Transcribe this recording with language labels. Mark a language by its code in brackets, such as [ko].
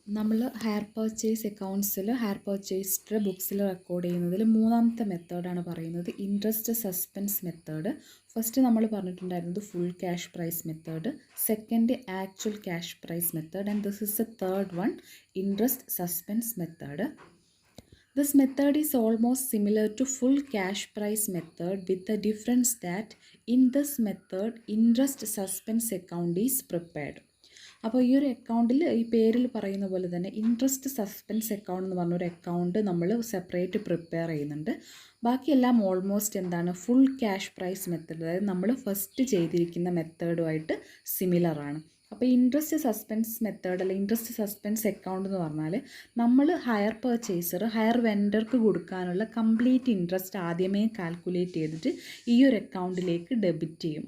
[ml] നമ്മൾ higher purchase അക്കൗണ്ട്സിൽ higher purchased ബുക്സിൽ record ചെയ്യുന്നതിൽ മൂന്നാമത്തെ മെത്തേഡാണ് പറയുന്നത് ഇൻട്രസ്റ്റ് സസ്പെൻസ് മെത്തേഡ്. ഫസ്റ്റ് നമ്മൾ പറഞ്ഞിട്ടുണ്ടായിരുന്നത് full cash prize method, second actual cash prize method, [en] and this is a third one, [ml] interest suspense method. [en] This method is almost similar to full cash price method with the difference that in this method interest suspense account is prepared. [ml] അപ്പോൾ ഈ ഒരു അക്കൗണ്ടിൽ ഈ പേരിൽ പറയുന്ന പോലെ തന്നെ interest suspense account എന്ന് പറഞ്ഞൊരു അക്കൗണ്ട് നമ്മൾ സെപ്പറേറ്റ് പ്രിപ്പയർ ചെയ്യുന്നുണ്ട്. ബാക്കിയെല്ലാം ഓൾമോസ്റ്റ് എന്താണ് ഫുൾ ക്യാഷ് പ്രൈസ് മെത്തേഡ്, അതായത് നമ്മൾ ഫസ്റ്റ് ചെയ്തിരിക്കുന്ന മെത്തേഡുമായിട്ട് സിമിലറാണ്. അപ്പോൾ ഇൻട്രസ്റ്റ് സസ്പെൻസ് മെത്തേഡ് അല്ലെങ്കിൽ ഇൻട്രസ്റ്റ് സസ്പെൻസ് അക്കൗണ്ട് എന്ന് പറഞ്ഞാൽ നമ്മൾ ഹയർ പർച്ചേസർ ഹയർ വെൻഡർക്ക് കൊടുക്കാനുള്ള കംപ്ലീറ്റ് ഇൻട്രസ്റ്റ് ആദ്യമേ കാൽക്കുലേറ്റ് ചെയ്തിട്ട് ഈ ഒരു അക്കൗണ്ടിലേക്ക് ഡെബിറ്റ് ചെയ്യും.